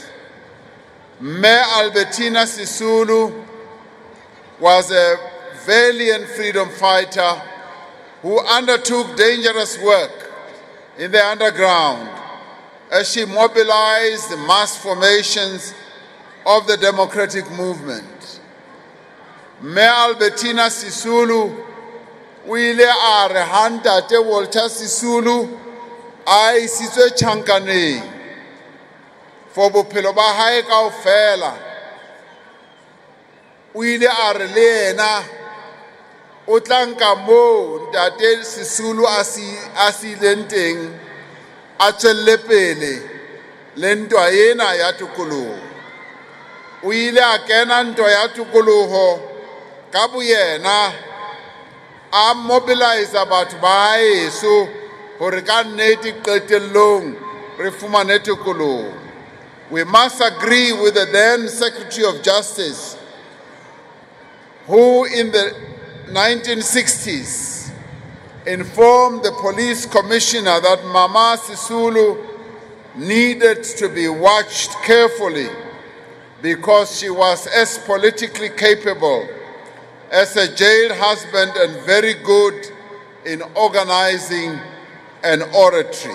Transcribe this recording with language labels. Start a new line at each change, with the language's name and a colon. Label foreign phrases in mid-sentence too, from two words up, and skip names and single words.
English: Mayor Albertina Sisulu was a valiant freedom fighter who undertook dangerous work in the underground as she mobilized the mass formations of the democratic movement.
Southern Sotho: Mayor Albertina Sisulu o ile a re ha ntate Walter Sisulu a isitswe tjhankaneng for bophelo ba hae kaofela. O ile a re le yena o tla nka moo ntate Sisulu a sileng teng a tswelle pele le ntwa ena ya tokoloho. O ile a kena ntwa ya tokoloho ka boyena a mobilize batho ba haeso hore ka nnete qetellong re fumane tokoloho.
English: We must agree with the then Secretary of Justice, who in the 1960s informed the police commissioner that Mama Sisulu needed to be watched carefully because she was as politically capable as a jailed husband and very good in organizing and oratory.